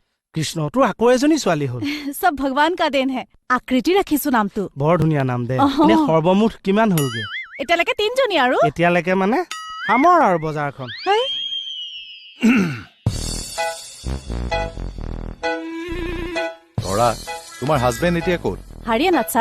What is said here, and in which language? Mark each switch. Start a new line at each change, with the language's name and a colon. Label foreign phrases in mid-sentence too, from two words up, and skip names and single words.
Assamese: কৃষ্ণ তোৰ আকৌ এজনী ছোৱালী হ'ল
Hindi: सब भगवान का देन है आकृति
Assamese: ৰাখিছো নামটো বৰ ধুনীয়া নাম দে এনে সৰ্বমুঠ কিমান হ'লগে এতিয়ালৈকে 3 জনী আৰু এতিয়ালৈকে মানে হামৰ আৰু বজাৰখন ধৰা তোমাৰ হাজবেণ্ড এতিয়া ক'ত হাৰিয়ানাত ছাৰ